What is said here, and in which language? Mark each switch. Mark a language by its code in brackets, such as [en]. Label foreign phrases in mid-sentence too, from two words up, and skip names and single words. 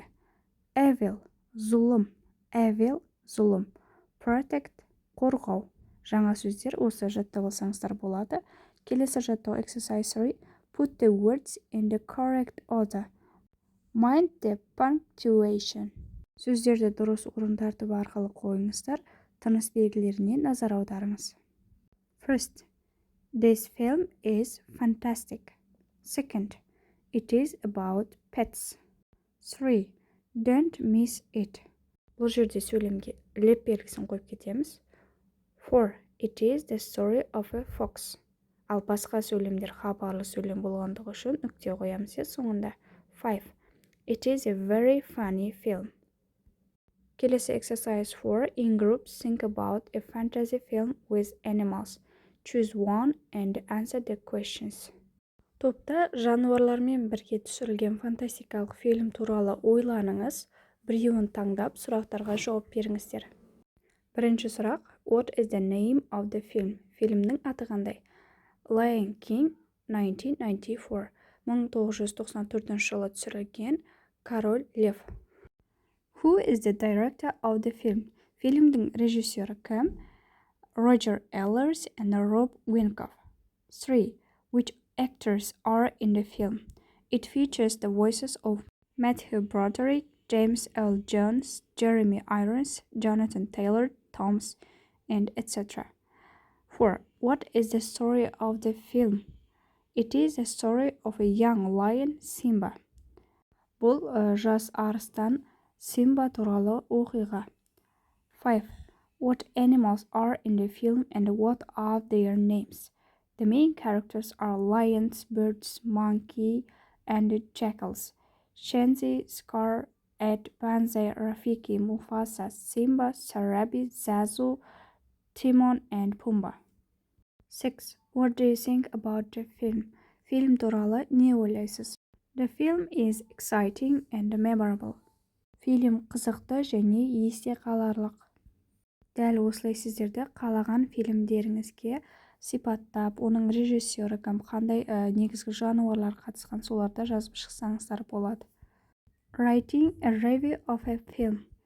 [kk] Evil, зұлым, evil, зұлым. Protect, қорғау. Жаңа сөздер осы жаттап алсаңыздар болады. Келесі жаттау exercise 3. [en] Put the words in the correct order. Mind the punctuation. [kk] Сөздерді дұрыс орындарды арқылы қойыңыздар. Тыныс белгілеріне назар аударыңыз. [en] First, this film is fantastic. Second, it is about pets. 3. Don't miss it. [kk] Бұл жерде сөйлемге леп белгісін қойып кетеміз. [en] 4. It is the story of a fox. [kk] Ал басқа сөйлемдер хабарлы сөйлем болғандығы үшін нүкте қоямыз соңында. [en] 5. It is a very funny film. [kk] Келесі exercise 4. [en] In groups, think about a fantasy film with animals. Choose one and answer the questions. [kk] Топта жануарлармен бірге түсірілген фантастикалық фильм туралы ойланыңыз. Біреуін таңдап, сұрақтарға жауап беріңіздер. Бірінші сұрақ. [en] What is the name of the film? [kk] Фильмнің аты қандай? Lion King 1994. 1994 жылы түсірілген Король Лев. [en] Who is the director of the film? [kk] Фильмдің режиссері кім? [en] Roger Ellers and Rob Winkoff. 3. Which actors are in the film? It features the voices of Matthew Broderick, James L. Jones, Jeremy Irons, Jonathan Taylor, Thomas, and etc. 4. What is the story of the film? It is the story of a young lion, Simba. [kk] Бұл жас арыстан Simba туралы оқиға. 5. [en] What animals are in the film and what are their names? The main characters are lions, birds, monkey, and jackals. Shenzi, Scar, Ed, Banzai, Rafiki, Mufasa, Simba, Sarabi, Zazu, Timon, and Pumbaa. 6. What do you think about the film? [kk] Фильм туралы не ойлайсыз? [en] The film is exciting and memorable. [kk] Фильм қызықты және есте қаларлық. Дәл осылай сіздерді қалаған фильмдеріңізге сипаттап, оның режиссері кім, қандай негізгі жануарлар қатысқан, соларды жазып шықсаңыздар болады. [en] Writing a review of a film.